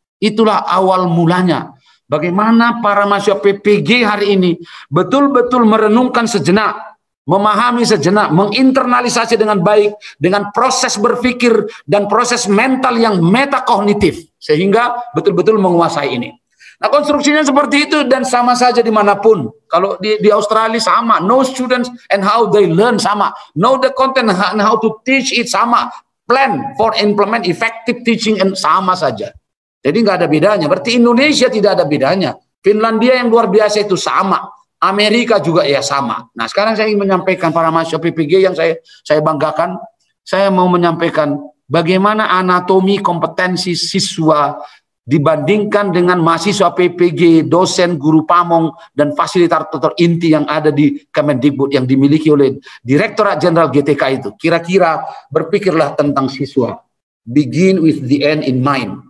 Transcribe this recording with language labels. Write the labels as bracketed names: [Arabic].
[Indonesian] Itulah awal mulanya. Bagaimana para mahasiswa PPG hari ini betul-betul merenungkan sejenak, memahami sejenak, menginternalisasi dengan baik, dengan proses berpikir dan proses mental yang metakognitif, sehingga betul-betul menguasai ini. Nah, konstruksinya seperti itu, dan sama saja dimanapun. Kalau di Australia sama, [English] know students and how they learn sama, know the content and how to teach it sama, plan for implement effective teaching and [Indonesian] sama saja. Jadi nggak ada bedanya. Berarti Indonesia tidak ada bedanya. Finlandia yang luar biasa itu sama. Amerika juga ya sama. Nah, sekarang saya ingin menyampaikan para mahasiswa PPG yang saya banggakan. Saya mau menyampaikan bagaimana anatomi kompetensi siswa dibandingkan dengan mahasiswa PPG, dosen, guru pamong, dan fasilitator inti yang ada di Kemendikbud yang dimiliki oleh Direktorat Jenderal GTK itu. Kira-kira berpikirlah tentang siswa. [English] Begin with the end in mind.